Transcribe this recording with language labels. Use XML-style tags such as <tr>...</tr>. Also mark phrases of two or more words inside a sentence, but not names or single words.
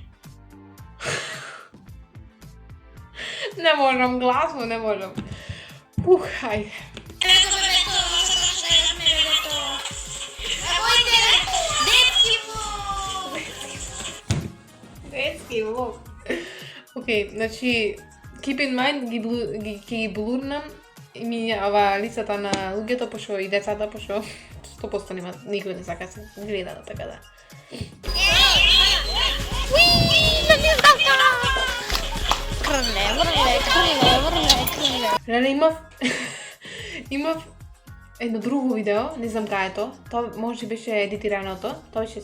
<mk>Не можам, гласно не можам. Ајде. Ето бебето, слушајме бебето. Евојте, детски влог! Детски влог. Океј, значи,</mk> <en>keep in mind,</en> <mk>ги блурнам и ми ова лицата на луѓето, пошто и децата, пошто 100% нема, никој не сака се гледа, така да. Леле, имав едно друго видео, не знам кај е тоа може беше едитираното, тоа беше</mk>